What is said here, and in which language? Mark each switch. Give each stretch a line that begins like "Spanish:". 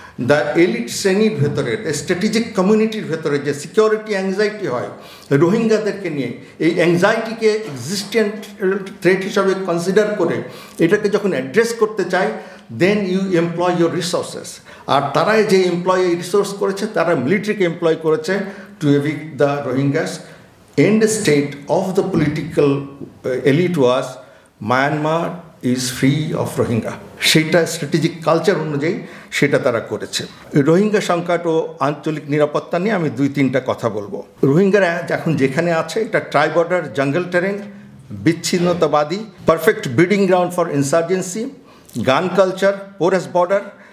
Bangla: The elite শ্রেণীর ভেতরে, strategic কমিউনিটির ভেতরে যে সিকিউরিটি অ্যাংজাইটি হয় রোহিঙ্গাদেরকে নিয়ে, এই অ্যাংজাইটিকে এক্সিস্টেন্ট থ্রেট হিসাবে কনসিডার করে এটাকে যখন অ্যাড্রেস করতে চায়,
English: Then you employ your resources.
Bangla: আর তারাই যে এমপ্লয় রিসোর্স করেছে, তারা মিলিটারিকে এমপ্লয় করেছে
English: To evict the Rohingyas. End state of the political elite was Myanmar is free of Rohingya.
Bangla: সেইটা স্ট্র্যাটেজিক কালচার অনুযায়ী সেটা তারা করেছে। রোহিঙ্গা সংকট ও আঞ্চলিক নিরাপত্তা নিয়ে আমি 2-3টা কথা বলবো। রোহিঙ্গারা এখন যেখানে আছে এটা ট্রাই বর্ডার, জঙ্গল টেরেন, বিচ্ছিন্নতাবাদী,
English: perfect breeding ground for insurgency,
Bangla: গান কালচার, পোরাস বর্ডার।